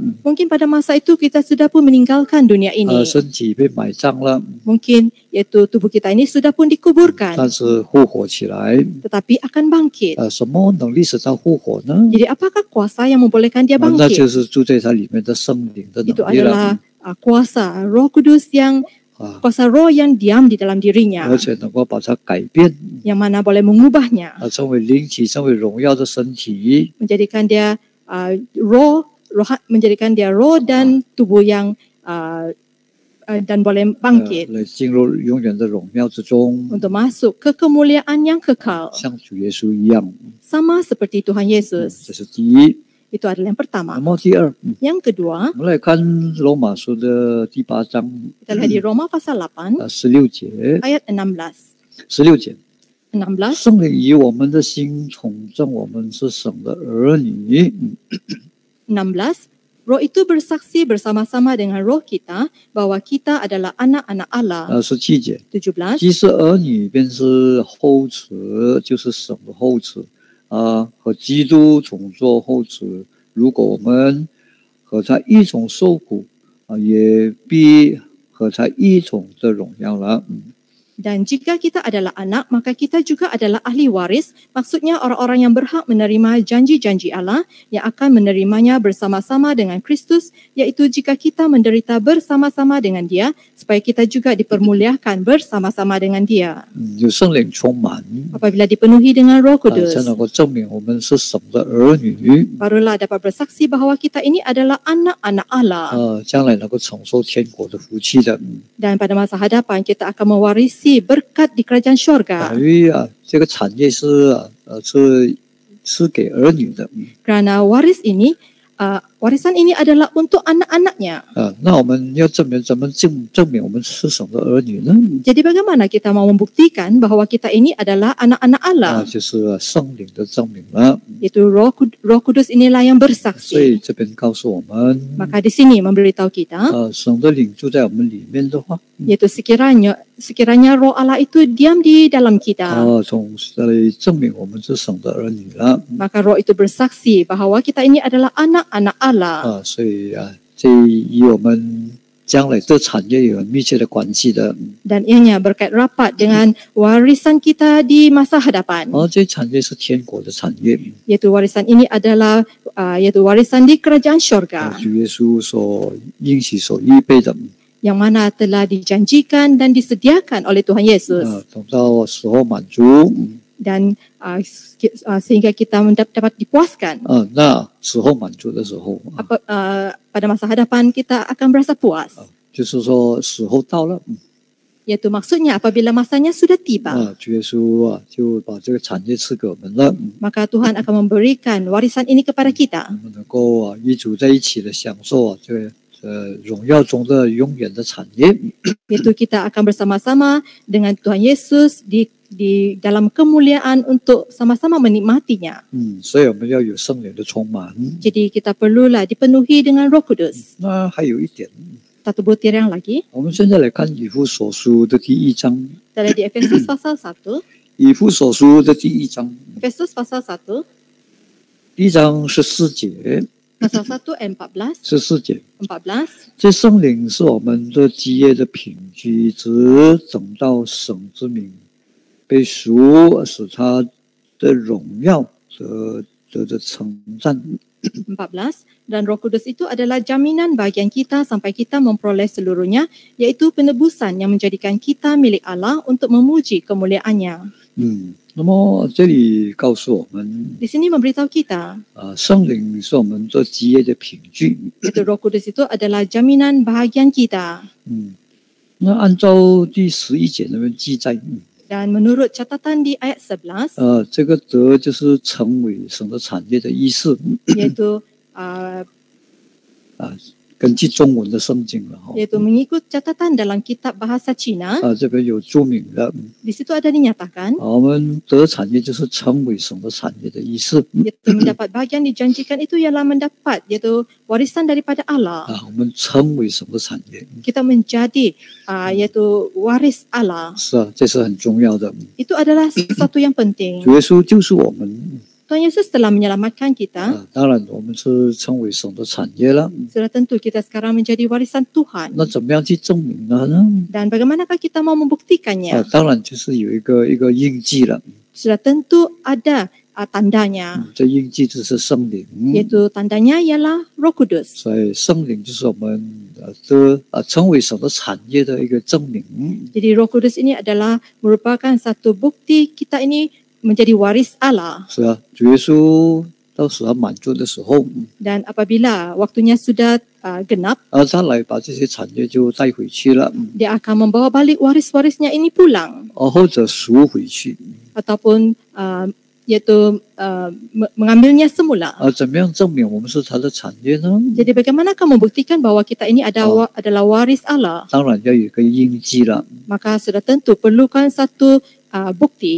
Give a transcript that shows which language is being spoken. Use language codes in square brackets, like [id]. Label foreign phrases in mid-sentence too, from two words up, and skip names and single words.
[ms] mungkin pada masa itu kita sudah pun meninggalkan dunia ini. [zh] 身体被埋葬了， [ms] Mungkin iaitu tubuh kita ini sudah pun dikuburkan, [zh] 但是复活起来， [ms] tetapi akan bangkit. [zh] 什么能力使他复活呢？ [ms] Jadi apakah kuasa yang membolehkan dia [zh] 那就 [ms] bangkit? [zh] 是住在他里面的圣灵的 [ms] Itu [zh] 能力 [ms] adalah [zh] 了， [ms] kuasa Roh Kudus yang kuasa Roh yang diam di dalam dirinya, [zh] 而且能够把它改变， [ms] yang mana boleh mengubahnya, [zh] 成为灵体，成为荣耀的身体， [ms] menjadikan dia menjadikan dia roh dan tubuh yang dan boleh bangkit [zh] 来进入永远的荣耀之中， [ms] untuk masuk ke kemuliaan yang kekal, [zh] 像主耶稣一样。 [ms] sama seperti Tuhan Yesus. [zh] 这是第一。 [ms] Itu adalah yang [zh] 那 [ms] pertama. [zh] 么第二， [ms] Yang kedua, [zh] 我们来看罗马书的第8章 [ms] kita lihat di Roma pasal 8 [zh] 16 节 [ms] ayat 16. [zh] ，16节， 16, 圣灵以我们的心重证我们是神的儿女。 [ms] 16. Roh itu bersaksi bersama-sama dengan roh kita bahwa kita adalah anak-anak Allah. [zh] 17 节， 17. 既是儿女，便是后嗣，就是神的后嗣和基督同作后嗣。如果我们和他一同受苦也必和他一同的荣耀了。 [ms] Dan jika kita adalah anak, maka kita juga adalah ahli waris. Maksudnya orang-orang yang berhak menerima janji-janji Allah yang akan menerimanya bersama-sama dengan Kristus, yaitu jika kita menderita bersama-sama dengan Dia, supaya kita juga dipermuliakan bersama-sama dengan Dia. [zh] 有圣灵充满， [ms] Apabila dipenuhi dengan Roh Kudus, [zh] 才能够证明我们是神的儿女。 [ms] barulah dapat bersaksi bahawa kita ini adalah anak-anak Allah. [zh] 将来能够承受天国的福气的。 [ms] Dan pada masa hadapan kita akan mewarisi berkat di kerajaan syurga. [zh] 因为这个产业是给儿女的。 [ms] Kerana warisan ini adalah untuk anak-anaknya. [zh] 那我们要怎么证明我们是神的儿女呢？ [ms] Jadi bagaimana kita mau membuktikan bahawa kita ini adalah anak-anak Allah? [zh] 就是圣灵的证明了。 [ms] Itu Roh Kudus inilah yang [zh] 所 [ms] bersaksi. [zh] 以这边告诉我们， [ms] Maka di sini memberitahu kita, [zh] 神的灵住在我们里面的话， [ms] yaitu sekiranya Roh Allah itu diam di dalam kita, [zh] 从这里证明我们是神的儿女了。 [ms] maka Roh itu bersaksi bahawa kita ini adalah anak-anak Allah. [zh] 所以这以我们将来这产业有很密切的关系的。 [ms] dan ianya berkait rapat dengan warisan kita di masa hadapan. [zh] 这产业是天国的产业， [ms] Iaitu warisan ini adalah iaitu warisan di kerajaan syurga [zh] 主耶稣所应许所预备的。 [ms] yang mana telah dijanjikan dan disediakan oleh Tuhan Yesus [zh] 等到时候满足， [ms] dan sehingga kita dapat dipuaskan. [zh] 那时候满足的时候， [ms] Pada masa hadapan kita akan berasa puas. [zh] 就是说时候到了， [ms] Iaitu maksudnya apabila masanya sudah tiba, [zh] 主耶稣就把这个产业赐给我们了， [ms] maka Tuhan akan memberikan warisan ini kepada kita [zh] 我们能够与主在一起的享受这个荣耀中的永远的产业。 [ms] iaitu kita akan bersama-sama dengan Tuhan Yesus di dalam kemuliaan untuk sama-sama menikmatinya. [zh] 所以我们要有圣灵的充满。 [ms] Jadi kita perlulah dipenuhi dengan Roh Kudus. [zh] 那还有一点， [ms] Satu butir yang lagi, [zh] 我们现在来看以弗所书的第1章， [ms] kita lihat di Efesus pasal 1. [zh] 以弗所书的第1章， [ms] Efesus pasal 1, [zh] 第1章14节， [ms] pasal 1 ayat 14. [zh] 14 节。 14. 这圣灵是我们的基业的凭据，直等到神之名被赎，使他的荣耀得称赞。 [ms] 14. Dan Roh Kudus itu adalah jaminan bagian kita sampai kita memperoleh seluruhnya, iaitu penebusan yang menjadikan kita milik Allah untuk memuji kemuliaannya. [zh] 那么这里告诉我们， [ms] Di sini memberitahu kita, [zh] 圣灵是我们做基业的凭据。 [ms] iaitu Roh Kudus itu adalah jaminan bahagian kita. [zh] 那按照第11节那边记载， [ms] Dan menurut catatan di ayat 11, [zh] 这个德就是成为神的产业的意思， [ms] iaitu [zh] 根据中文的圣经了哈。 [ms] iaitu mengikut catatan dalam kitab bahasa Cina, [zh] 这边有注明的， [ms] di situ ada dinyatakan, [zh] 我们得产业就是成为神的产业的意思。 [ms] iaitu mendapat bahagian dijanjikan itu ialah mendapat, iaitu warisan daripada Allah. [zh] 我们成为神的产业， [ms] Kita menjadi iaitu waris Allah. [zh] 是啊，这是很重要的。 [ms] Itu adalah sesuatu yang penting. [zh] 主耶稣就是我们， [ms] Tuhan Yesus telah menyelamatkan kita. [zh] 当然我们是成为神的产业了。 [ms] Sudah tentu kita sekarang menjadi warisan Tuhan. [zh] 那怎么样去证明呢？ [ms] Dan bagaimanakah kita mau membuktikannya? [zh] 当然就是有一个印记了， [ms] Sudah tentu ada tandanya. [zh] 这印记就是圣灵， [ms] Iaitu tandanya ialah Roh Kudus. [zh] 所以圣灵就是我们成为神的产业的一个证明。 [ms] Jadi Roh Kudus ini adalah merupakan satu bukti kita ini menjadi waris Allah. [zh] 是啊，主耶稣到时候满足的时候， [ms] Dan apabila waktunya sudah genap, [zh] 他来把这些产业就带回去了， [ms] dia akan membawa balik waris-warisnya ini pulang. [zh] 或者赎回去。 [ms] Ataupun iaitu mengambilnya semula. [zh] 怎么样证明我们是他的产业呢？ [ms] Jadi bagaimanakah membuktikan bahawa kita ini adalah waris Allah? [zh] 当然要有一个印记了， [ms] Maka sudah tentu perlukan satu bukti,